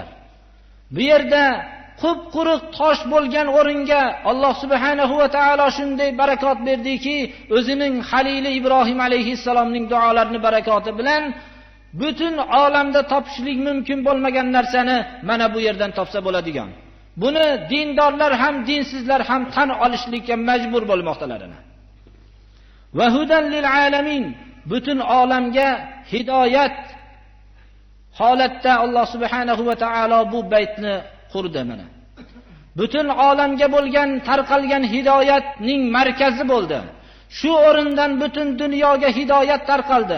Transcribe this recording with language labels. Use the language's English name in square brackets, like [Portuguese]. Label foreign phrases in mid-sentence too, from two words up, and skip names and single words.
[Uzbek] Bu yerda qup-quruq tosh bo'lgan o'ringa Alloh [Arabic] سبحانه وتعالى [Uzbek] shunday barakot berdiki, o'zining Halili Ibrohim alayhissalomning duolarini barakoti bilan butun olamda topishlik mumkin bo'lmagan narsani mana bu yerdan topsa bo'ladigan. Buni dindorlar ham, dinsizlar ham tan olishlikka majbur bo'lmoqdalar. [Arabic] وهدى للعالمين, [Uzbek] butun olamga hidoyat holatda Alloh [Arabic] سبحانه وتعالى [Uzbek] bu baytni qurdi mana. Butun olamga bo'lgan tarqalgan hidoyatning markazi bo'ldi. Shu o'rindan butun dunyoga hidoyat tarqaldi.